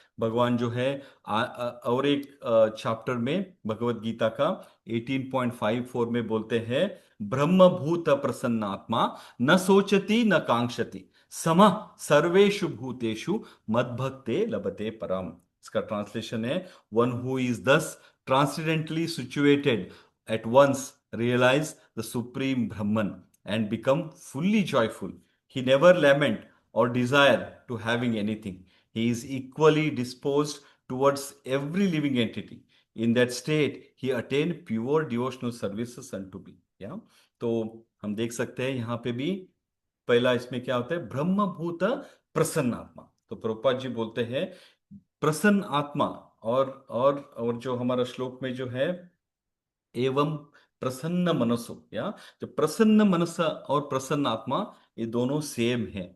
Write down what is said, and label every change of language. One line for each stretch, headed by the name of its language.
Hindi: भगवान जो है और एक चैप्टर में भगवत गीता का 18.54 में बोलते हैं,
Sanskrit: ब्रह्म भूत प्रसन्नात्मा न सोचती न कांक्षति समः सर्वेषु भूतेषु मद्भक्ते लभते परम।
Hindi: इसका ट्रांसलेशन है,
English: One who is thus transcendentally situated at once realize the supreme Brahman and become fully joyful. He never lament or desire to having anything. He is equally disposed towards every living entity. In that state, he attained pure devotional services unto me. Yeah?
Hindi: तो हम देख सकते हैं यहाँ पे भी पहला इसमें क्या होता है, ब्रह्मभूत प्रसन्न आत्मा। तो प्रभुपाद जी बोलते हैं प्रसन्न आत्मा, और जो हमारा श्लोक में जो है एवं प्रसन्न मनसो, या जो प्रसन्न मनस और प्रसन्न आत्मा ये दोनों सेम है।